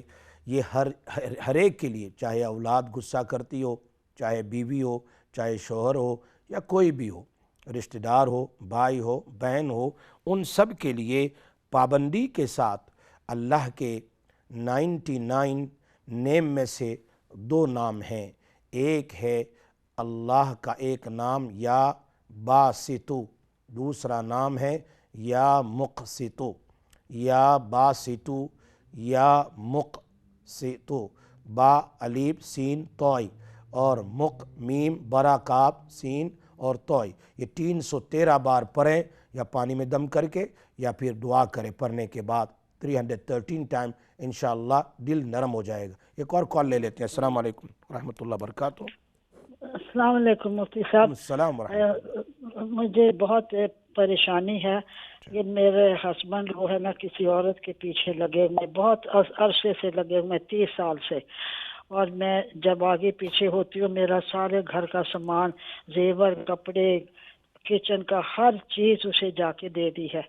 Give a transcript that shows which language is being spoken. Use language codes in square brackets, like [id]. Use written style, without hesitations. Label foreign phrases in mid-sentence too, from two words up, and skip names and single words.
[hi] ये हर एक के लिए, चाहे औलाद गुस्सा करती हो, चाहे बीवी हो, चाहे शौहर हो, या कोई भी हो, रिश्तेदार हो, भाई हो, बहन हो, उन सब के लिए पाबंदी के साथ अल्लाह के 99 नेम में से 2 नाम हैं। एक है अल्लाह का एक नाम या बासितु, दूसरा नाम है या मुक़सितु, या बासितु या मुक़सितु, बा अलीफ सीन तोई, और मुक़ मीम बरा काब सीन और तोई। ये 313 बार पढ़ें, या पानी में दम करके, या फिर दुआ करें पढ़ने के बाद 313 टाइम। इंशाअल्लाह दिल नरम हो जाएगा। एक और कॉल ले लेते हैं। [ar] السلام عليكم رحمة الله بركاته. السلام عليكم [hi] मुफ्ती साहब, [ar] السلام ورحمة الله. [hi] मुझे बहुत परेशानी है। ये मेरे हस्बैंड जो है ना किसी औरत के पीछे लगे हुए, बहुत अरसे से लगे हुए, 30 साल से। और मैं जब आगे पीछे होती हूँ, मेरा सारे घर का सामान, जेवर, कपड़े, किचन का हर चीज उसे जाके दे दी है।